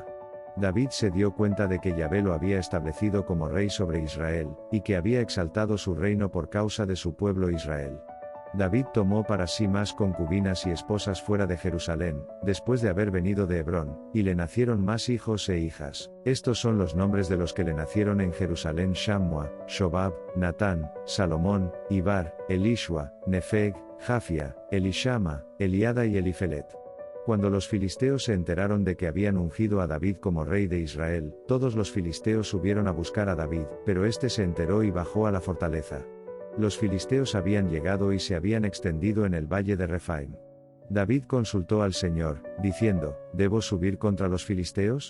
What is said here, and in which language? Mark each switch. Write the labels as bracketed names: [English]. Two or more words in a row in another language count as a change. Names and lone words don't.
[Spanish] David se dio cuenta de que Yahvé lo había establecido como rey sobre Israel, y que había exaltado su reino por causa de su pueblo Israel. David tomó para sí más concubinas y esposas fuera de Jerusalén, después de haber venido de Hebrón, y le nacieron más hijos e hijas. Estos son los nombres de los que le nacieron en Jerusalén: Shammua, Shobab, Natán, Salomón, Ibar, Elishua, Nefeg, Jafia, Elishama, Eliada y Elifelet. Cuando los filisteos se enteraron de que habían ungido a David como rey de Israel, todos los filisteos subieron a buscar a David, pero éste se enteró y bajó a la fortaleza. Los filisteos habían llegado y se habían extendido en el valle de Refaim. David consultó al Señor, diciendo: ¿debo subir contra los filisteos?